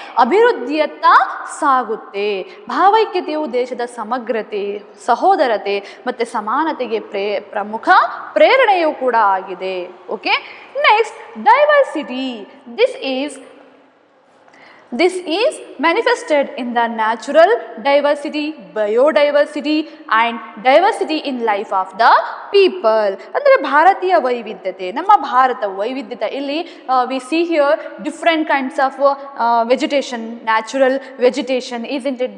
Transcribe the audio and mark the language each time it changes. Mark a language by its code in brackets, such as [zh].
[kn] ಅಭಿವೃದ್ಧಿಯತ್ತ ಸಾಗುತ್ತೆ. ಭಾವೈಕ್ಯತೆಯು ದೇಶದ ಸಮಗ್ರತೆ, ಸಹೋದರತೆ ಮತ್ತು ಸಮಾನತೆಗೆ ಪ್ರಮುಖ ಪ್ರೇರಣೆಯೂ ಕೂಡ ಆಗಿದೆ. [en] Okay, next, diversity. This is This is manifested in the natural diversity, biodiversity and diversity in life of the people. [kn] ಅಂದರೆ ಭಾರತೀಯ ವೈವಿಧ್ಯತೆ, ನಮ್ಮ ಭಾರತ ವೈವಿಧ್ಯತೆ. ಇಲ್ಲಿ [en] we see here different kinds of vegetation, natural vegetation, isn't it?